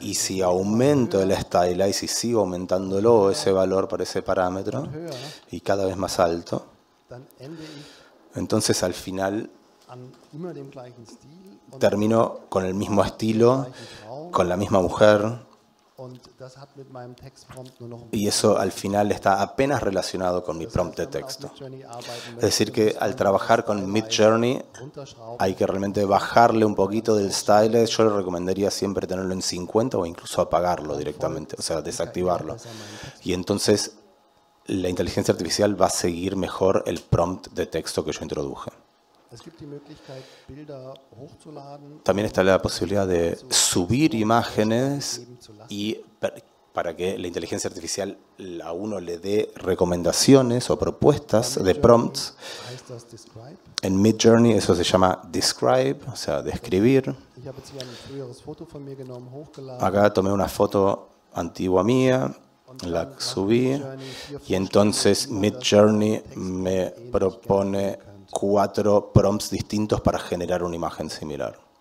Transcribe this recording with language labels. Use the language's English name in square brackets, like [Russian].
[Spanish] Y si aumento el Stylize y sigo aumentándolo, ese valor para ese parámetro, y cada vez más alto, [German] dann ende ich [Spanish] entonces al final [German] an immer dem gleichen Stil und, [Spanish] termino con el mismo estilo, con la misma mujer, [German] und das hat mit meinem Textprompt nur noch ein [Spanish] y eso al final está apenas relacionado con mi prompt de texto. [German] Midjourney arbeiten [Spanish] Es decir, que al trabajar con Midjourney [German] runterschrauben. [Spanish] hay que realmente bajarle un poquito del Stylize. Yo le recomendaría siempre tenerlo en 50 o incluso apagarlo directamente, o sea, desactivarlo. Y entonces la inteligencia artificial va a seguir mejor el prompt de texto que yo introduje. [German] Es gibt die Möglichkeit, Bilder hochzuladen. [Spanish] También está la posibilidad de subir imágenes y para que la inteligencia artificial a uno le dé recomendaciones o propuestas de prompts. [German] Heißt das Describe? [Spanish] En Midjourney eso se llama describe, o sea, describir. [German] Ich habe jetzt hier ein früheres Foto von mir genommen, hochgeladen. [Spanish] Acá tomé una foto antigua mía, la subí y entonces Midjourney me propone 4 prompts distintos para generar una imagen similar.